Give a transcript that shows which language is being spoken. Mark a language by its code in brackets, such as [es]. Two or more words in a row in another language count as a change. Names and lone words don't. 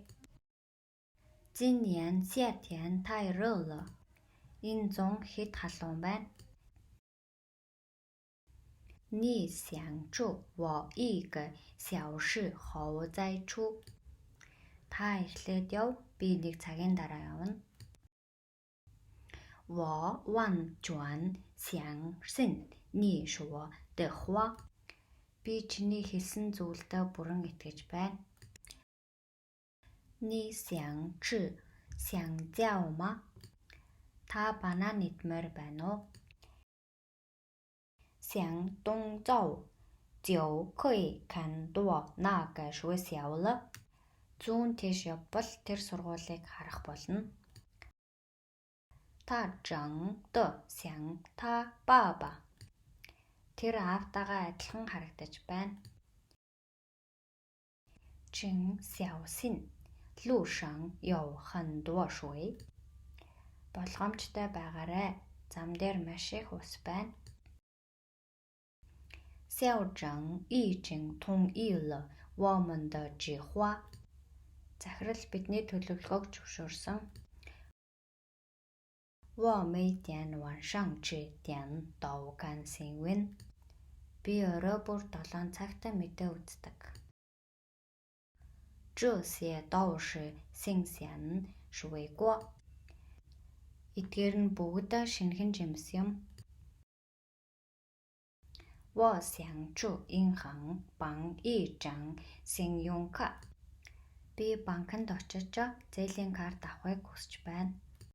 [zh] 今年夏天太热了. [mn] Энэ зун хэд халуун байна. [zh] 你想住我一个小时后再出. [mn] Та эхлээд яв. Би 1 цагийн дараа явна. [zh] 我完全相信你说的话. [mn] Би чиний хэлсэн зүйлд бүрэн итгэж байна. [zh] 你想吃香蕉吗? [mn] Та банан идмээр байна уу? [zh] 向东走就可以看到那个学校了. [mn] Зүүн тийш явбал тэр сургуулийг харах болно. [zh] 他长得像他爸爸. [mn] Тэр аавтайгаа адилхан харагдаж байна. [zh] 请小心，路上有很多水. [mn] Болгоомжтой байгаарай. Зам дээр маш их ус байна. [zh] 校长已经同意了我们的计划. [mn] Захирал бидний төлөвлөгөөг зөвшөөрсөн. [zh] 我每天晚上7点都看新闻. [mn] Би орой бүр 7 цагт мэдээ үздэг. [zh] 这些都是新鲜水果. [mn] Эдгээр нь бүгд шинэхэн жимс юм. [zh] 我想去银行办一张信用卡. [mn] Би банкнд очиж зээлийн карт авахыг хүсэж байна.